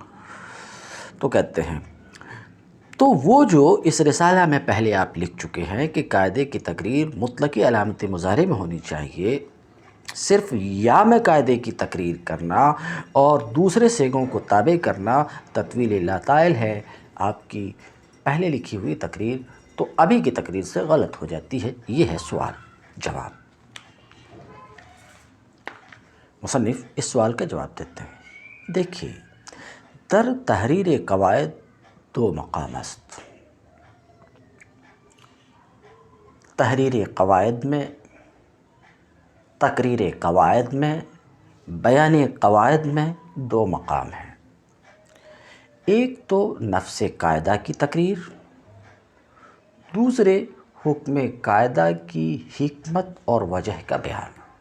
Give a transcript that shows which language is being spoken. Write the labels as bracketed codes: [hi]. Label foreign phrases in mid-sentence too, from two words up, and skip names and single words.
[ur] تو کہتے ہیں تو وہ جو اس رسالہ میں پہلے آپ لکھ چکے ہیں کہ قاعدے کی تقریر مطلقی علامت مضارع میں ہونی چاہیے، صرف یا میں قاعدے کی تقریر کرنا اور دوسرے سیغوں کو تابع کرنا تطویل لا طائل ہے۔ آپ کی پہلے لکھی ہوئی تقریر تو ابھی کی تقریر سے غلط ہو جاتی ہے۔ یہ ہے سوال جواب۔ مصنف اس سوال کا جواب دیتے ہیں۔ دیکھیے، [fa] در تحریر قواعد دو مقام است۔ [ur] تحریر قواعد میں، تقریر قواعد میں، بیان قواعد میں دو مقام ہیں۔ ایک تو نفس قاعدہ کی تقریر، دوسرے حکم قاعدہ کی حکمت اور وجہ کا بیان۔